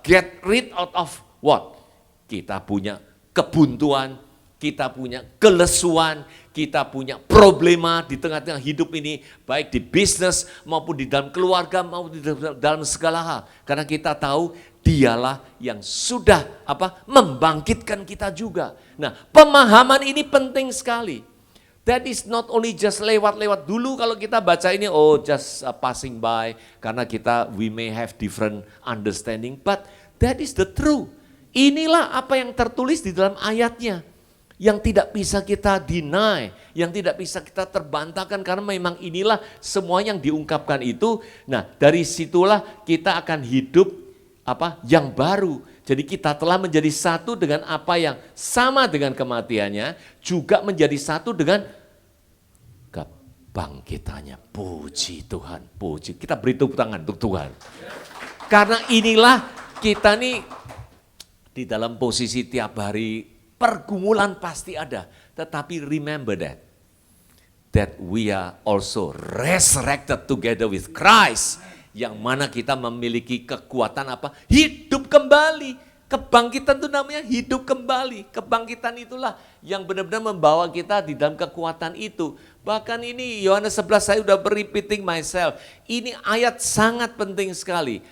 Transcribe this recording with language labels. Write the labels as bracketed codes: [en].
[en] Get rid out of what? [id] Kita punya kebuntuan, kita punya kelesuan, kita punya problema di tengah-tengah hidup ini. Baik di bisnis maupun di dalam keluarga maupun di dalam segala hal. Karena kita tahu Dialah yang sudah membangkitkan kita juga. Nah, pemahaman ini penting sekali. [en] That is not only just [id] lewat-lewat dulu kalau kita baca ini, [en] just passing by, [id] karena [en] we may have different understanding, but that is the truth. [id] Inilah apa yang tertulis di dalam ayatnya, yang tidak bisa kita deny, yang tidak bisa kita terbantahkan, karena memang inilah semua yang diungkapkan itu. Nah, dari situlah kita akan hidup yang baru. Jadi kita telah menjadi satu dengan apa yang sama dengan kematiannya, juga menjadi satu dengan kebangkitannya. Puji Tuhan, puji. Kita beri tepuk tangan untuk Tuhan. Karena inilah kita nih di dalam posisi tiap hari pergumulan pasti ada. Tetapi [en] remember that we are also resurrected together with Christ. [id] Yang mana kita memiliki kekuatan hidup kembali. Kebangkitan itu namanya hidup kembali. Kebangkitan itulah yang benar-benar membawa kita di dalam kekuatan itu. Bahkan ini Yohanes 11 saya sudah [en] repeating myself. [id] Ini ayat sangat penting sekali.